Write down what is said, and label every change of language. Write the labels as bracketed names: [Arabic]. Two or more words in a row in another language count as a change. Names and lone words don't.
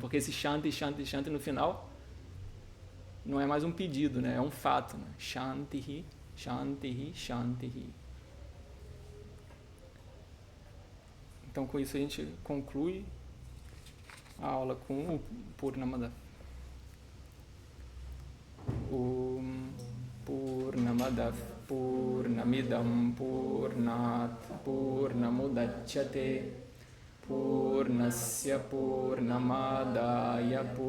[Portuguese] Porque esse [Sanskrit] Shanti, Shanti, Shanti [Portuguese] no final não é mais um pedido, né? É um fato, né? [Sanskrit] Shanti, Shanti, Shanti. [Portuguese] Então, com isso a gente conclui a aula com o Purnamada. [Sanskrit] Purnamada Purnamidam Purnat Purnamudachyate Purnasya Purnamadaya